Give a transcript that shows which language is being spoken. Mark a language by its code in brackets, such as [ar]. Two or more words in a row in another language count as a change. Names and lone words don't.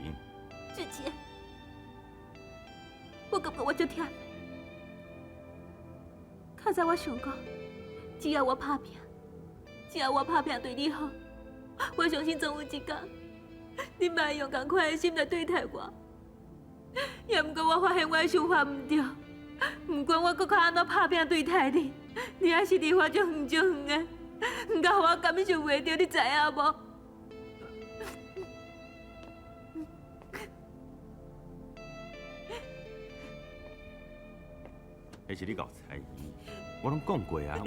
[nan] 志杰，我感觉我足忝。较早我想过，只要我打拼，只要我打拼对你好，我相信总有一天，你嘛会用同款的心来对待我。也毋过我发现我的想法毋对，毋管我搁较安怎打拼对待你，你还是离我足远足远的，毋甲我感受袂到，你知影无？迄是你搞猜疑，我拢讲过啊。